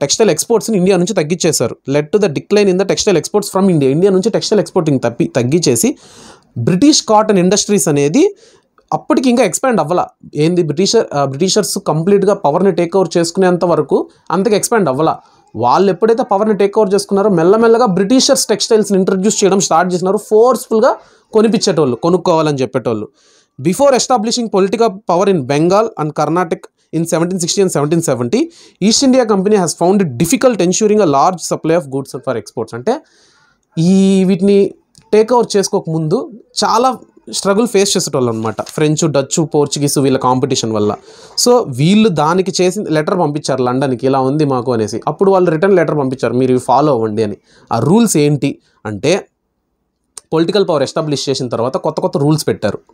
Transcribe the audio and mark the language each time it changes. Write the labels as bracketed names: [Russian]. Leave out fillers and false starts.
[Telugu] Textile ఎక్స్పోర్ట్స్ని India నుంచి తగ్గించేశారు. [English] led to the decline in the textile exports from India [Telugu] నుంచి textile exporting తగ్గించేసి British cotton industries అనేది అప్పటికి ఇంకా ఎక్స్పాండ్ అవ్వాల. ఏంది బ్రిటిషర్స్ కంప్లీట్గా పవర్ని టేక్ ఓవర్ చేసుకునేంత వరకు అంతగా ఎక్స్పాండ్ అవ్వాల. వాళ్ళు ఎప్పుడైతే పవర్ని టేక్ ఓవర్ చేసుకున్నారో మెల్లమెల్లగా బ్రిటిషర్స్ టెక్స్టైల్స్ని ఇంట్రడ్యూస్ చేయడం స్టార్ట్ చేసినారు. ఫోర్స్ఫుల్గా కొనిపించేటోళ్ళు, కొనుక్కోవాలని చెప్పేటోళ్ళు. [English] Before establishing political power in Bengal and Karnataka in 1760 and 1770, East India Company has found it difficult ensuring a large supply of goods for exports. [Telugu] అంటే వీటిని టేక్ ఓవర్ చేసుకోకముందు చాలా స్ట్రగుల్ ఫేస్ చేసేటోళ్ళు అనమాట. ఫ్రెంచ్, డచ్, పోర్చుగీస్ వీళ్ళ competition వల్ల. So వీళ్ళు దానికి చేసి లెటర్ పంపించారు లండన్కి, ఇలా ఉంది మాకు అనేసి. అప్పుడు వాళ్ళు రిటర్న్ లెటర్ పంపించారు, మీరు ఇవి ఫాలో అవ్వండి అని. ఆ రూల్స్ ఏంటి అంటే, పొలిటికల్ పవర్ ఎస్టాబ్లిష్ చేసిన తర్వాత కొత్త రూల్స్ పెట్టారు.